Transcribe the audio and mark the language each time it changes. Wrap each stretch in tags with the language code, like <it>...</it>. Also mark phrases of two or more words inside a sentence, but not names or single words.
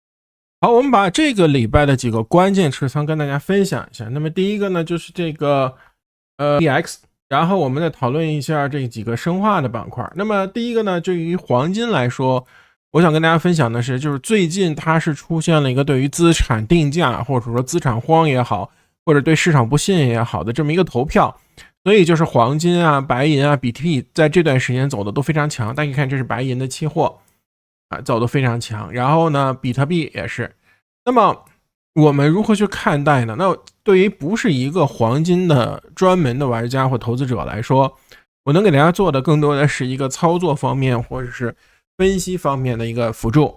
<zh>好，我們把這個禮拜的幾個關鍵持倉跟大家分享一下。那麼第一個呢，就是這個DX 然後我們再討論一下這幾個生化的板塊。那麼第一個呢，对於黄金來說，我想跟大家分享的是，就是最近它是出現了一個对於資產定價或者說資產荒也好，或者對市場不信也好的這麼一個投票。所以就是黄金啊、白銀啊、比特幣在這段時間走的都非常強。大家看，这是白银的期貨啊，走得非常強。然後呢，比特幣也是。那麼我們如何去看待呢？那对於不是一個黃金的專門的玩家或投資者來說，我能給大家做的更多的是一個操作方面或者是分析方面的一個輔助。</zh>